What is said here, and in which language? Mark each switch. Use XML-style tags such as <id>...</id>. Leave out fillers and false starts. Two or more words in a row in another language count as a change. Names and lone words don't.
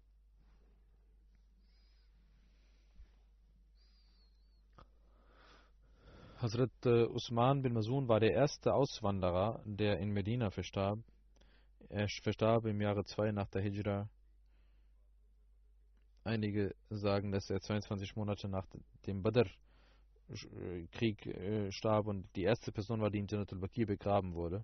<de>Hazrat Usman bin Mazun war der erste Auswanderer, der in Medina verstarb. Er verstarb im Jahre 2 nach der Hijra. Einige sagen, dass er 22 Monate nach dem Badr-Krieg starb und die erste Person war, die in Jannat al-Baqi begraben wurde.</de>